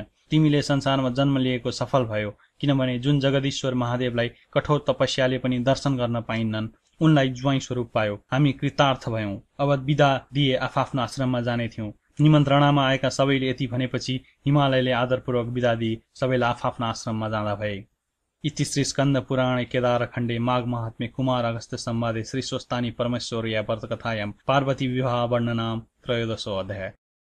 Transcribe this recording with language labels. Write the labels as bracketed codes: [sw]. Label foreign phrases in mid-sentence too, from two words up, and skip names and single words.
[ne] तिमीले संसारमा जन्म लिएको सफल भयो, किनभने जुन जगदीश्वर महादेवलाई कठोर तपस्याले पनि दर्शन गर्न पाइन्नन्, उनलाई ज्वाइँ स्वरूप पायो। हामी कृतार्थ भयौं। अब बिदा दिए आफआफ्नो आश्रममा जाने थियौं। निमन्त्रणामा आएका सबैले यति भनेपछि हिमालयले आदरपूर्वक बिदा दिई सबैलाई आफआफ्नो आश्रममा जाँदा भए। [sa] इति श्री स्कंद पुराणे केदारखण्डे माघ महात्म्ये कुमार अगस्त्य संवादे श्री स्वस्तानी परमेश्वर्या व्रतकथायां पार्वती विवाह वर्णनाम 13 अध्याय।